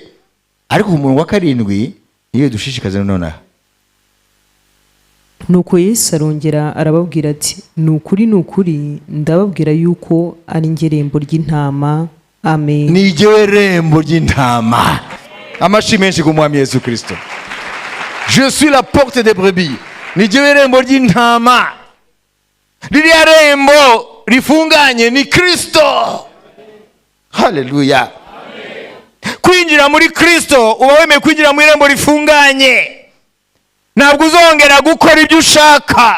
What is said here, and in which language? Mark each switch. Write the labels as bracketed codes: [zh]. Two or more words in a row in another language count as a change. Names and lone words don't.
[rw] Ariko umuntu wa karindwi niyo dushishikaza nonaha. Nuko Yesu arongera arababwira ati, ni ukuri ndababwira yuko ari njye rembo ry'intama. Amen. Ni jyewe rembo ry'intama. Amashi menshi ku mwami Yesu Kristo. [fr] Je suis la porte des brebis. [rw] Ni jyewe rembo ry'intama. Ririya rembo rifunganye ni Kristo. Haleluya. Kwinjira muri Kristo uba wemeye kwinjira mu irembo rifunganye. Ntabwo uzongera gukora ibyo ushaka.